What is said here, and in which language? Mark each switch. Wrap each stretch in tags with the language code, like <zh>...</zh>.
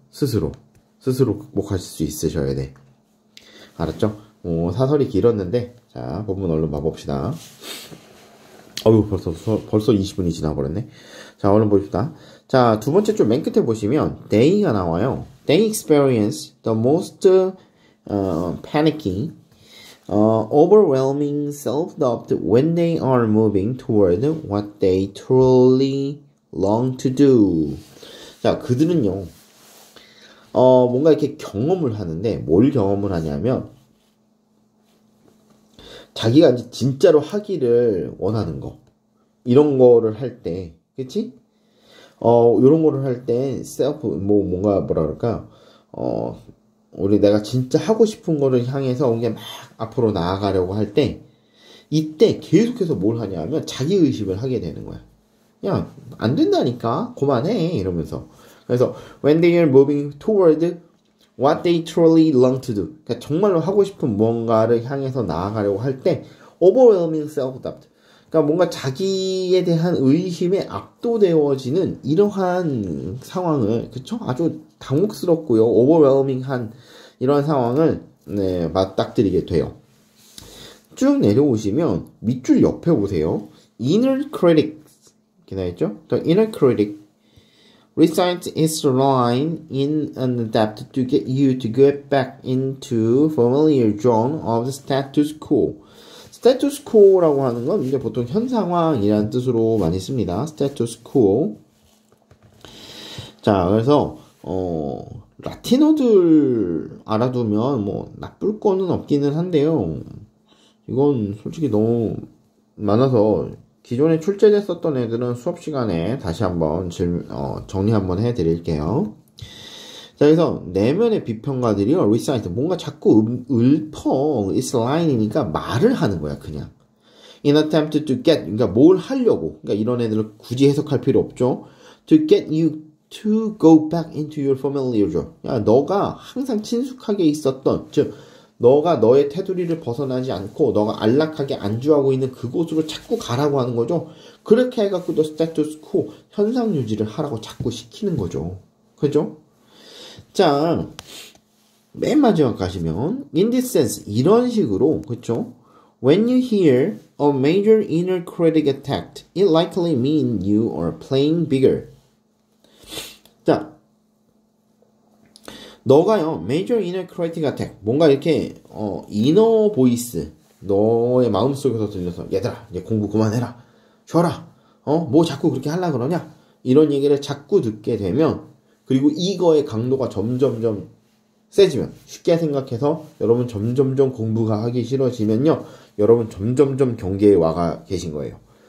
<ko>스스로 극복하실 수 있으셔야 돼. 알았죠? 사설이 길었는데, 자, 본문 얼른 봐봅시다. 벌써 20분이 지나버렸네. 자, 얼른 봅시다. 자, 두 번째 줄 맨 끝에 보시면, they가 나와요.</ko> <en>They experience the most panicky, overwhelming self-doubt when they are moving toward what they truly long to do.</en> <ko>자, 그들은요, 뭔가 이렇게 경험을 하는데, 뭘 경험을 하냐면, 자기가 이제 진짜로 하기를 원하는 거. 이런 거를 할 때, 그치? 이런 거를 할 때, 뭐라 그럴까? 내가 진짜 하고 싶은 거를 향해서 이게 막 앞으로 나아가려고 할 때, 이때 계속해서 뭘 하냐면, 자기의식을 하게 되는 거야. 야, 안 된다니까? 그만해. 이러면서. 그래서,</ko> <en>when they are moving toward what they truly long to do.</en> <ko>그러니까 정말로 하고 싶은 무언가를 향해서 나아가려고 할 때,</ko> <en>overwhelming self-doubt.</en> <ko>그러니까 뭔가 자기에 대한 의심에 압도되어지는 이러한 상황을, 그쵸? 아주 당혹스럽고요. overwhelming한 이러한 상황을, 맞닥뜨리게 돼요. 쭉 내려오시면, 밑줄 옆에 보세요. inner critic. 이렇게 나있죠?</ko> <en>The inner critic recites its line in an attempt to get you to get back into familiar zone of the status quo.</en> <ko>status quo라고 하는 건 이제 보통 현 상황이라는 뜻으로 많이 씁니다.</ko> <en>status quo.</en> <ko>자, 그래서 라틴어들 알아두면 뭐 나쁠 거는 없기는 한데요. 이건 솔직히 너무 많아서 기존에 출제됐었던 애들은 수업 시간에 다시 한번 정리 한번 해드릴게요. 자, 그래서 내면의 비평가들이요, recite, 뭔가 자꾸 읊어,</ko> <en>it's line</en> <ko>이니까 말을 하는 거야, 그냥.</ko> <en>in attempt to get,</en> <ko>그러니까 뭘 하려고, 그러니까 이런 애들을 굳이 해석할 필요 없죠.</ko> <en>to get you to go back into your familiar zone.</en> <ko>야, 너가 항상 친숙하게 있었던, 즉 너가 너의 테두리를 벗어나지 않고 너가 안락하게 안주하고 있는 그곳으로 자꾸 가라고 하는 거죠. 그렇게 해갖고 너 스테투스 코 현상 유지를 하라고 자꾸 시키는 거죠. 그죠? 자, 맨 마지막 가시면 in this sense 이런 식으로 그쵸?</ko> <en>When you hear a major inner critic attacked, it likely means you are playing bigger.</en> <ko>자, 너가요,</ko> <en>major inner critic attack,</en> <ko>뭔가 이렇게 inner voice, 너의 마음속에서 들려서 얘들아, 이제 공부 그만해라, 쉬어라, 뭐 자꾸 그렇게 하려고 그러냐, 이런 얘기를 자꾸 듣게 되면, 그리고 이거의 강도가 점점점 세지면, 쉽게 생각해서 여러분 점점점 공부가 하기 싫어지면요, 여러분 점점점 경계에 와 계신 거예요.</ko>